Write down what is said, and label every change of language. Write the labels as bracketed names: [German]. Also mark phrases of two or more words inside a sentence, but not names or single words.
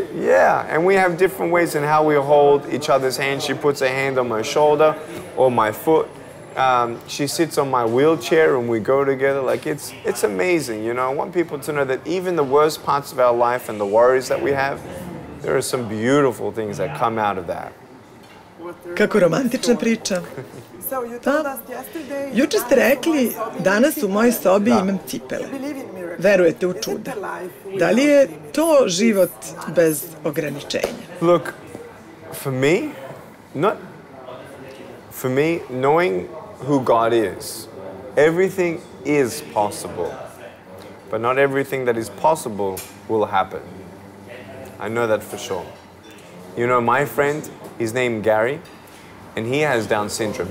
[English] Yeah, and we have different ways in how we hold each other's hands. She puts a hand on my shoulder or my foot. She sits on my wheelchair and we go together. Like, it's amazing, you know. I want people to know that even the worst parts of our life and the worries that we have, there are some beautiful things that come out of that. [Serbian] Kako romantična priča. Pa, juče ste rekli, danas u mojoj sobi imam cipele. Verujete u čuda. Da li je to život bez ograničenja? [English] Look, for me, knowing who God is, everything is possible. But not everything that is possible will happen. I know that for sure. You know, my friend, his name Gary, and he has Down syndrome.